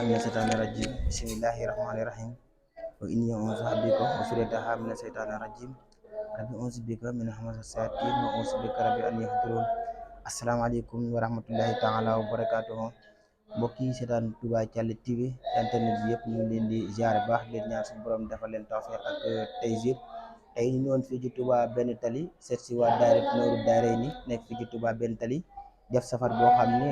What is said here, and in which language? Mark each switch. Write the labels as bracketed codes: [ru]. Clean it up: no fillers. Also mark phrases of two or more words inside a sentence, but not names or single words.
[ar] من الشيطان الرجيم بسم الله الرحمن الرحيم وإني أعوذ بك وذريتها من الشيطان الرجيم ربي أعوذ بك من همزات الشياطين وأعوذ بك ربي أن يحضرون السلام عليكم ورحمة الله تعالى وبركاته [wo] mbokk yi seetaan Touba Thialé TV internet bi yëpp ñu ngi leen di ziare baax leen ñaan suñu borom defal leen tawfeex ak taysir tey ñu ñëwoon fii ci Touba Benn Tali seet si waa daayira Nooru Daarayni nekk fii ci Touba Benn Tali def safar boo xam ne